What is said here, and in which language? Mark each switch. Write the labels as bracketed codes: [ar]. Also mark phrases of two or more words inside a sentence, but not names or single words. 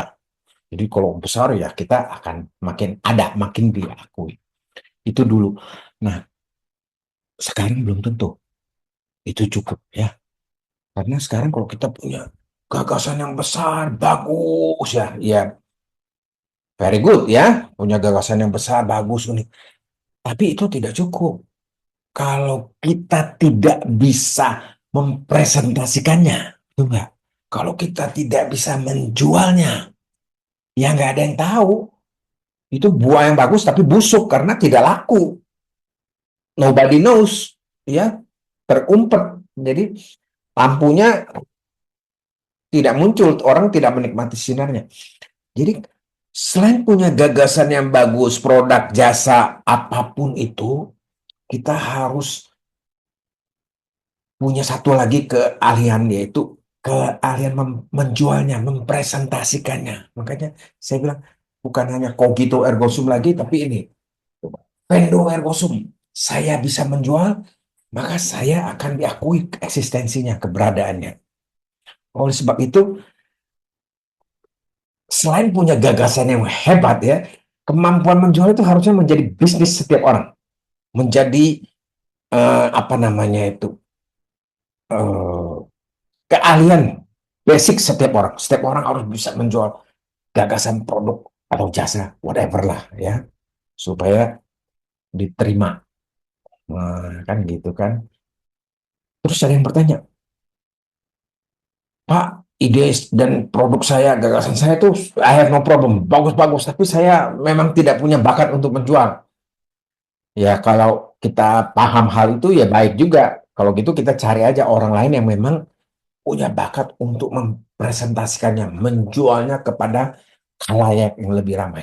[id] Jadi kalau besar ya kita akan makin ada, makin diakui. Itu dulu. Nah, sekarang belum tentu itu cukup ya. Karena sekarang kalau kita punya gagasan yang besar, bagus ya, ya [en] very good [id] ya, punya gagasan yang besar, bagus, unik. Tapi itu tidak cukup. Kalau kita tidak bisa mempresentasikannya, itu enggak. Kalau kita tidak bisa menjualnya, ya nggak ada yang tahu. Itu buah yang bagus tapi busuk karena tidak laku. [en] Nobody knows, [id] ya terumpet. Jadi lampunya tidak muncul, orang tidak menikmati sinarnya. Jadi selain punya gagasan yang bagus, produk, jasa, apapun itu, kita harus punya satu lagi keahlian, yaitu keahlian menjualnya, mempresentasikannya. Makanya saya bilang bukan hanya [la] cogito ergo sum [id] lagi, tapi ini [la] vendo ergo sum. [id] Saya bisa menjual, maka saya akan diakui eksistensinya, keberadaannya. Oleh sebab itu, selain punya gagasan yang hebat ya, kemampuan menjual itu harusnya menjadi bisnis setiap orang, menjadi apa namanya itu, eh, keahlian basic setiap orang. Setiap orang harus bisa menjual gagasan produk atau jasa, whatever lah ya, supaya diterima. Nah, kan gitu kan. Terus ada yang bertanya, Pak, ide dan produk saya, gagasan saya tuh, [en] I have no problem, [id] bagus-bagus, tapi saya memang tidak punya bakat untuk menjual. Ya, kalau kita paham hal itu ya baik juga. Kalau gitu kita cari aja orang lain yang memang punya bakat untuk mempresentasikannya, menjualnya kepada khalayak yang lebih ramai.